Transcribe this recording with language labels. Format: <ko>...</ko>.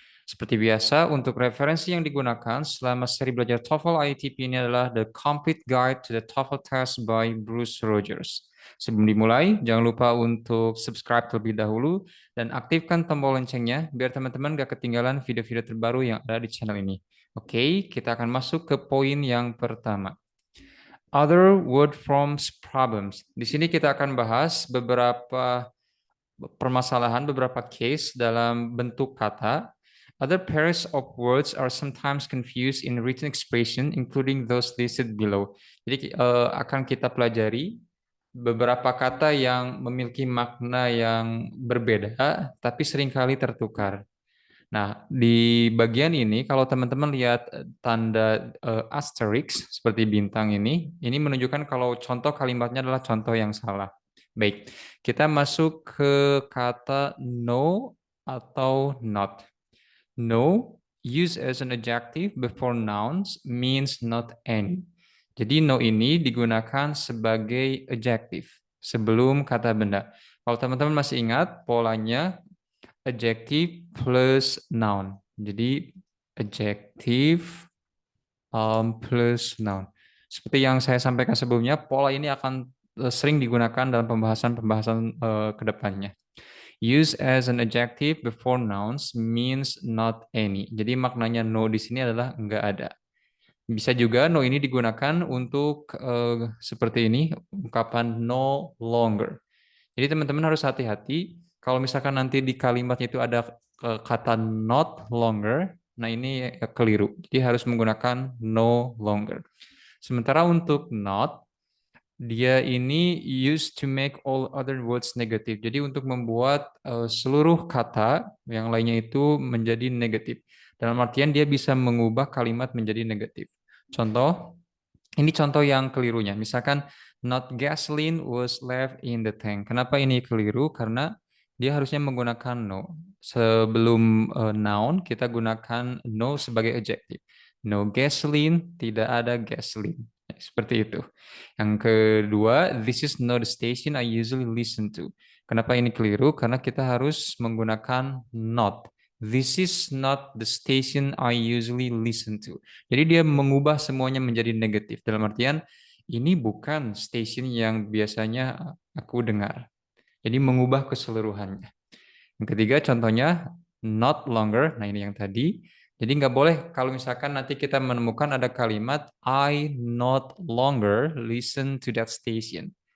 <id>Seperti biasa, untuk referensi yang digunakan selama seri belajar TOEFL ITP ini adalah The Complete Guide to the TOEFL Test by Bruce Rogers. Sebelum dimulai, jangan lupa untuk subscribe terlebih dahulu dan aktifkan tombol loncengnya biar teman-teman gak ketinggalan video-video terbaru yang ada di channel ini. Oke, kita akan masuk ke poin yang pertama.</id> <en>Other word forms problems.</en> <id>Di sini kita akan bahas beberapa permasalahan, beberapa case dalam bentuk kata.</id> <en>Other pairs of words are sometimes confused in written expression, including those listed below.</en> <id>Jadi akan kita pelajari beberapa kata yang memiliki makna yang berbeda, tapi seringkali tertukar. Nah, di bagian ini, kalau teman-teman lihat tanda asterisk seperti bintang ini menunjukkan kalau contoh kalimatnya adalah contoh yang salah. Baik, kita masuk ke kata no atau not.</id> <en>No, used as an adjective before nouns, means not any.</en> <id>Jadi no ini digunakan sebagai adjective sebelum kata benda. Kalau teman-teman masih ingat polanya adjective plus noun. Jadi adjective plus noun. Seperti yang saya sampaikan sebelumnya, pola ini akan sering digunakan dalam pembahasan-pembahasan ke depannya.</id> <en>Use as an adjective before nouns means not any.</en> <id>Jadi maknanya no di sini adalah enggak ada. Bisa juga no ini digunakan untuk seperti ini, ungkapan no longer. Jadi teman-teman harus hati-hati kalau misalkan nanti di kalimatnya itu ada kata not longer, nah ini keliru. Jadi harus menggunakan no longer. Sementara untuk not, dia ini</id> <en>used to make all other words negative.</en> <id>Jadi untuk membuat seluruh kata yang lainnya itu menjadi negatif. Dalam artian dia bisa mengubah kalimat menjadi negatif. Contoh, ini contoh yang kelirunya.</id> <en>Misalkan not gasoline was left in the tank.</en> <id>Kenapa ini keliru? Karena dia harusnya menggunakan no. Sebelum noun kita gunakan no sebagai adjective. No gasoline, tidak ada gasoline. Seperti itu. Yang kedua,</id> <en>this is not the station I usually listen to.</en> <id>Kenapa ini keliru? Karena kita harus menggunakan not.</id> <en>This is not the station I usually listen to.</en> <id>Jadi dia mengubah semuanya menjadi negatif. Dalam artian, ini bukan station yang biasanya aku dengar. Jadi mengubah keseluruhannya. Yang ketiga contohnya, not longer. Nah ini yang tadi. Jadi nggak boleh kalau misalkan nanti kita menemukan ada kalimat</id> <en>I not longer listen to that station.</en>